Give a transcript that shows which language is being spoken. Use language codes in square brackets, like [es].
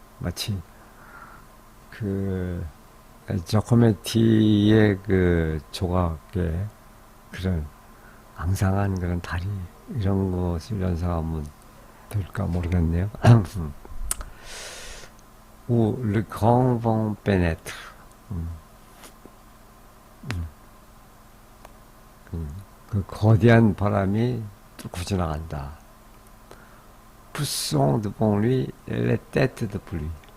[ko] 마치 그 저코메티의 그 조각의 그런 앙상한 그런 다리 이런 것을 연상하면 될까 모르겠네요. [fr] ou le grand vent pénètre. [ko] 그 거대한 바람이 뚫고 지나간다. [fr] poussant devant lui les têtes de pluie.